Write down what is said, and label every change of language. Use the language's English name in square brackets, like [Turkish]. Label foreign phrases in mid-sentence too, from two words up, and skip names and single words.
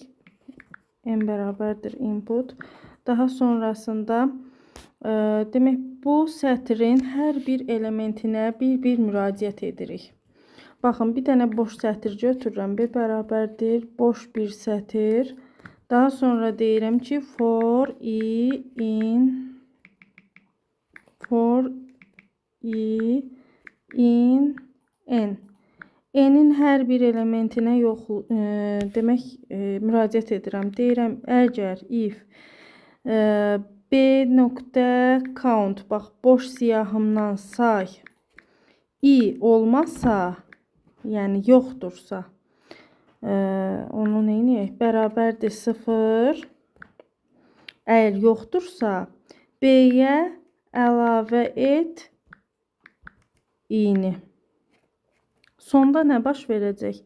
[Azerbaijani] N bərabərdir input. Daha sonrasında demək bu sətrin hər bir elementinə bir müraciət edirik. Baxın, bir dənə boş sətir götürürəm. B bərabərdir boş bir sətir. Daha sonra deyirəm ki, [English] for i in n. [Azerbaijani] N'in hər bir elementinə demək müraciət edirəm. Deyirəm, əgər [English] if b.count, [Azerbaijani] bax, boş siyahımdan say i olmazsa, yəni yoxdursa, onu neyniyək? Bərabərdir 0. Əgər yoxdursa, b-yə əlavə et i-ni. Sonda nə baş verəcək?